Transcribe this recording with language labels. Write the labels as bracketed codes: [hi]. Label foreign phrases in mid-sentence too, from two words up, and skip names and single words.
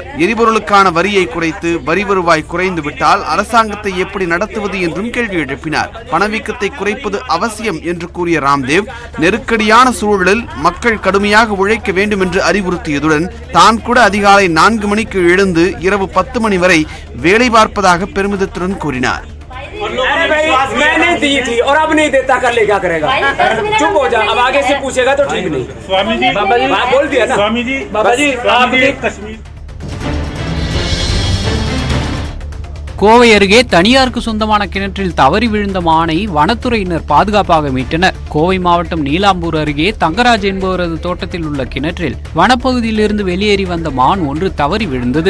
[ta] எரிபொருளுக்கான வரியை குறைத்து வரி வருவாய் குறைந்து விட்டால் அரசாங்கத்தை எப்படி நடத்துவது என்றும் கேள்வி எழுப்பினார். பணவீக்கத்தை குறைப்பது அவசியம் என்று கூறிய ராம்தேவ் நெருக்கடியான சூழலில் மக்கள் கடுமையாக உழைக்க வேண்டும் என்று அறிவுறுத்தியதுடன் தான் கூட அதிகாலை 4 மணிக்கு எழுந்து இரவு 10 மணி வரை வேலை பார்ப்பதாக பெருமிதத்துடன் கூறினார். [hi] मैंने दी थी और अब नहीं देता, कर ले क्या करेगा? चुप हो जा, अब आगे से पूछेगा तो ठीक नहीं। स्वामी जी, बाबा जी बोल दिया ना। स्वामी जी, बाबा जी कश्मीर [ta] கோவை அருகே தனியாருக்கு சொந்தமான கிணற்றில் தவறி விழுந்த மானை வனத்துறையினர் பாதுகாப்பாக மீட்டனர். கோவை மாவட்டம் நீலாம்பூர் அருகே தங்கராஜ் என்பவரது தோட்டத்தில் உள்ள கிணற்றில் வனப்பகுதியிலிருந்து வெளியேறி வந்த மான் ஒன்று தவறி விழுந்தது.